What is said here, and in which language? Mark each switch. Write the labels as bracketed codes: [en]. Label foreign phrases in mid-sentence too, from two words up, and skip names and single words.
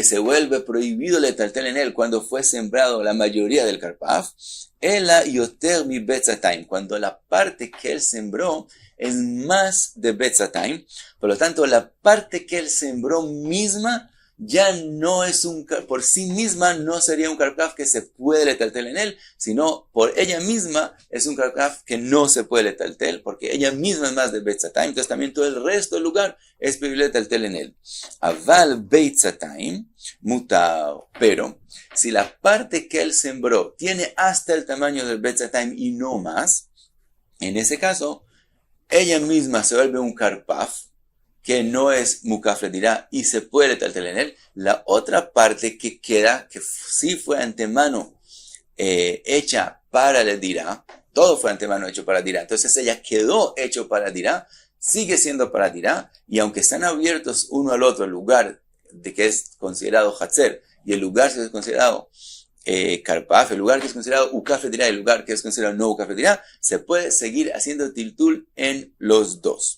[es] se vuelve prohibido letaltel en él cuando fue sembrado la mayoría del karpaf, [he] אלא יותר מבית סאתיים, [es] cuando la parte que él sembró es más de betzatayim, por lo tanto la parte que él sembró misma ya no es por sí misma no sería un karpaf que se puede letaltel en él, sino por ella misma es un karpaf que no se puede letaltel, porque ella misma es más de betzatayim, entonces también todo el resto del lugar es prohibido letaltel en él. [he] אבל בית סאתיים מותר, [es] pero si la parte que él sembró tiene hasta el tamaño del betzatayim y no más, en ese caso, ella misma se vuelve un karpaf, que no es [he] מוקף לדירה [es] y se puede taltel en él. La otra parte que queda, que sí fue antemano hecha para [he] לדירה, [es] todo fue antemano hecho para dirá, entonces ella quedó hecho para dirá, sigue siendo para dirá, y aunque están abiertos uno al otro, el lugar de que es considerado hatzer y el lugar que es considerado karpaf, el lugar que es considerado [he] מוקף לדירה [es] y el lugar que es considerado no [he] מוקף לדירה, [es] se puede seguir haciendo tiltul en los dos.